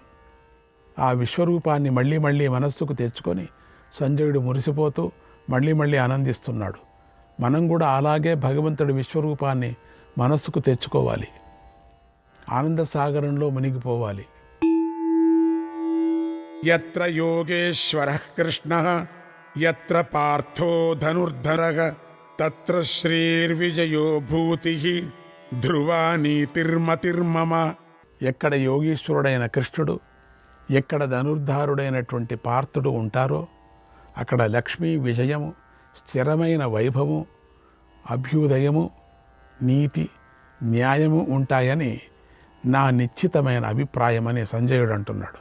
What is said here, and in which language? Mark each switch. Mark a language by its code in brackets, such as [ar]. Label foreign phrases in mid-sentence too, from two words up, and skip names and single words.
[te] ఆ విశ్వరూపాన్ని మళ్ళీ మళ్ళీ మనస్సుకు తెచ్చుకొని సంజయుడు మురిసిపోతూ మళ్ళీ మళ్ళీ ఆనందిస్తున్నాడు. మనం కూడా అలాగే భగవంతుడి విశ్వరూపాన్ని మనస్సుకు తెచ్చుకోవాలి, ఆనంద సాగరంలో మునిగిపోవాలి. [sa] యత్ర యోగేశ్వరః కృష్ణః యత్ర పార్థో ధనుర్ధరః తత్ర శ్రీర్విజయో భూతిః ధ్రువా నీతిర్మతిర్మమ. [te] ఎక్కడ యోగీశ్వరుడైన కృష్ణుడు, ఎక్కడ ధనుర్ధారుడైనటువంటి పార్థుడు ఉంటారో అక్కడ లక్ష్మీ విజయము, స్థిరమైన వైభవము, అభ్యుదయము, నీతి, న్యాయము ఉంటాయని నా నిశ్చితమైన అభిప్రాయమని సంజయుడు అంటున్నాడు.